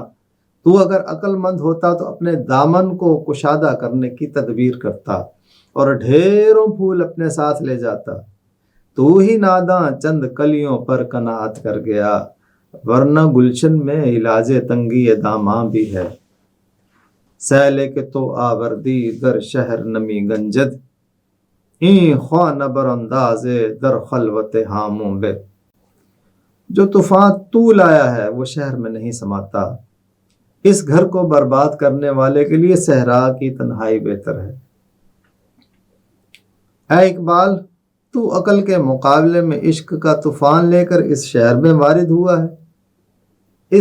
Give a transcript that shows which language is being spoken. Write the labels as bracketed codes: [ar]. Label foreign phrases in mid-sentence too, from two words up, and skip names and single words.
[ur] تو اگر عقل مند ہوتا تو اپنے دامن کو کشادہ کرنے کی تدبیر کرتا اور ڈھیروں پھول اپنے ساتھ لے جاتا۔ تو ہی ناداں چند کلیوں پر قناعت کر گیا، ورنہ گلشن میں علاج تنگی داماں بھی ہے۔ [fa] سیلے کے تو آوردی در شہر نمی گنجد، این خواہ نبر انداز در خلوت ہاموں بے۔ [ur] جو طوفان تو لایا ہے وہ شہر میں نہیں سماتا، اس گھر کو برباد کرنے والے کے لیے صحرا کی تنہائی بہتر ہے۔ اے اقبال، تو عقل کے مقابلے میں عشق کا طوفان لے کر اس شہر میں وارد ہوا ہے۔